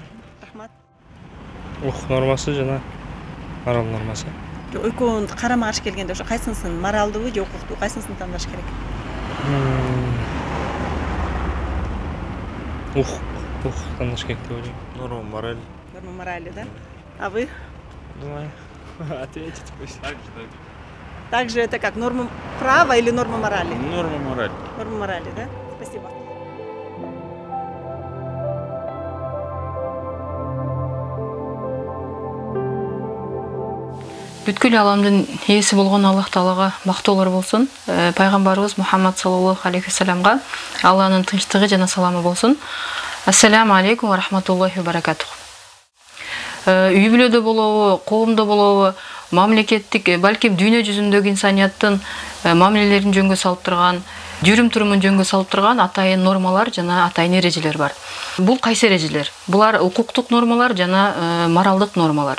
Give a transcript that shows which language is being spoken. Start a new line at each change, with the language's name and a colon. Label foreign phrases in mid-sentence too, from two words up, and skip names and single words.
Kyrgyz: Рахмат. Укук нормасы жана морал нормасы. Экөөнүн карама каршы келгенде ошо кайсынысын, моралдыбы же укукту, кайсынысын тандаш керек? Укук тандаш керек деп ойлойм.
Russian: Норма морали, да? А вы? Думаю, ответить пусть. Также это как, норма права или норма морали? Норма морали. Норма морали, да? Спасибо.
Kyrgyz: Бүткүл аламдын ээси болгон Аллах Таалага мактоолор болсун. Пайгамбарыбыз Мухаммад
Arabic: صلى الله عليه وسلم
Kyrgyz: Алланын тынчтыгы жана саламы болсун.
Arabic: السلام عليكم ورحمة الله وبركاته.
Kyrgyz: Үй бүлөдө болобу, коомдо болобу, мамлекеттик, балким дүйнө жүзүндөгү инсанияттын мамилелерин жөнгө салып турган, жүрүм турумун жөнгө салып турган атайын нормалар жана атайын эрежелер бар. Бул кайсы эрежелер? Булар укуктук нормалар жана моралдык нормалар.